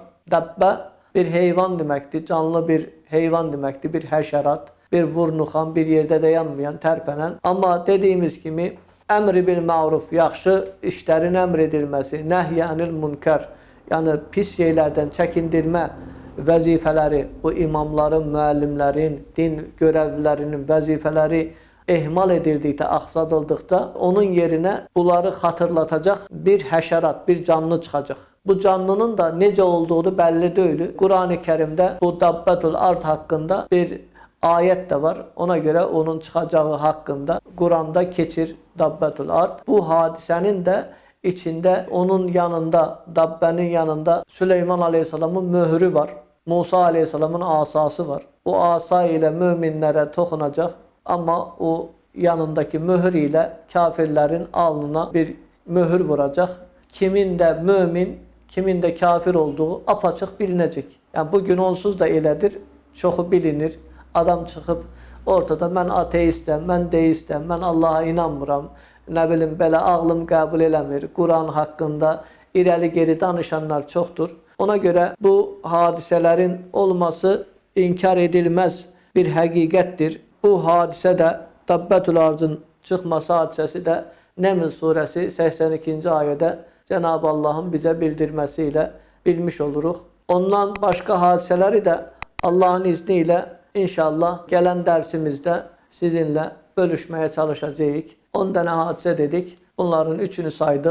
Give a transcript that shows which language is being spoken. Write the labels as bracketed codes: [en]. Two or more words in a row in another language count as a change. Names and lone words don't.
[tr] Dabbe bir hayvan demektir. Canlı bir hayvan demektir. Bir haşerat, bir vurnuxan, bir yerde dayanmayan, terpenen. Ama dediğimiz gibi [ar] أمر بالمعروف, [tr] yaxşı işlerin emredilmesi, [ar] نهي عن المنكر, [tr] yani pis şeylerden çekindirme [az] vəzifələri, bu imamların, müəllimlərin, din görevlilərinin vəzifələri ehmal edildikdə, axsadıldıqda onun yerinə bunları xatırlatacaq bir həşərat, bir canlı çıxacaq. Bu canlının da necə olduğu bəlli deyil. Qur'an-ı Kərimdə bu Dabbatul Ard haqqında bir ayet de var. [tr] Ona göre onun çıkacağı hakkında Kur'an'da geçir Dabbatul Ard. Bu hadisenin de içinde onun yanında, Dabbe'nin yanında Süleyman Aleyhisselam'ın mührü var. Musa Aleyhisselam'ın asası var. O asa ile müminlere dokunacak ama o yanındaki mühür ile kafirlerin alnına bir mühür vuracak. Kimin de mümin, kimin de kafir olduğu apaçık bilinecek. [az] Yani bugün onsuz da elədir, çoxu bilinir. Adam çıxıb ortada mən ateistəm, mən deistəm, mən Allah'a inanmıram, nə bilim belə ağlım qəbul eləmir. Kur'an haqqında irəli geri danışanlar çoxdur. [tr] Ona göre bu hadiselerin olması inkar edilmez bir həqiqətdir. [az] Bu hadisə də Dabbatul Ard'ın çıxması hadisəsi də Neml suresi 82. [tr] ayədə Cenab-ı Allah'ın bize bildirmesiyle bilmiş oluruq. Ondan başka hadiseleri de Allah'ın izniyle İnşallah gelen dersimizde sizinle bölüşmeye çalışacağız. 10 tane hadise dedik. Bunların üçünü saydık.